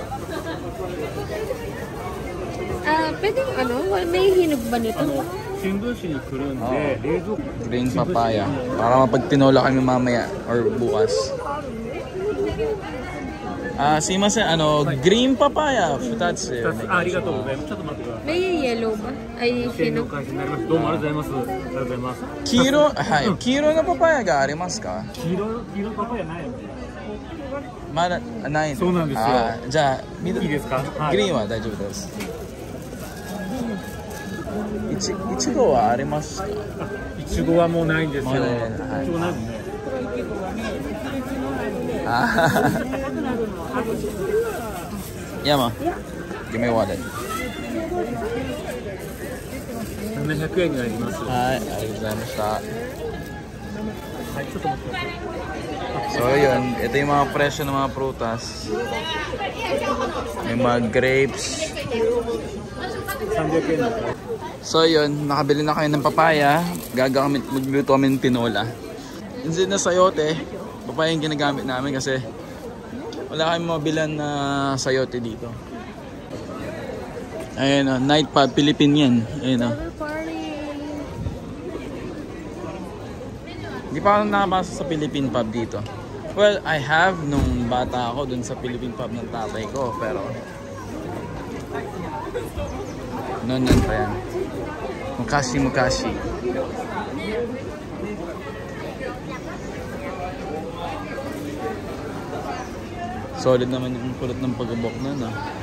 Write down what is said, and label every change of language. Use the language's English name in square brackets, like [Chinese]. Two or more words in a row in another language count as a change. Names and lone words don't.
[Filipino] Pwedeng ano, may hinog ba nito? [English] Green papaya. [Filipino] Para mapagtinola kami mamaya or bukas. [English] Simasen, green papaya. That's it. [Filipino] May yellow ba? Ay, hinog. [Japanese] 黄色なパパイヤがありますか? 黄色パパイヤない。まだないの。そうなんですよ。じゃあ緑いいですか？グリーンは大丈夫です。いちごはありますか？いちごはもうないんですよ。いちごないね。 [English] Yama, give me a wallet. [Japanese] 700 円になります。はい、ありがとうございました。はい、ちょっと待ってください。 [Filipino] So yun, ito yung mga presyo ng mga prutas. May mga grapes. [Japanese] 300円だから。 [Filipino] So yun, nakabili na kayo ng papaya. Magluto kami ng tinola. Instead na sayote, papaya yung ginagamit namin kasi wala kayong mabilan na sayote dito. Ayun o, night pub, Philippine yan. Ayun o. Hindi pa ako nakapasok sa Philippine pub dito. [English] Well, I have [Filipino] nung bata ako dun sa Philippine pub ng tatay ko, pero noon pa yan. Mukashi. Solid naman yung kulot ng pag-ubok na, no?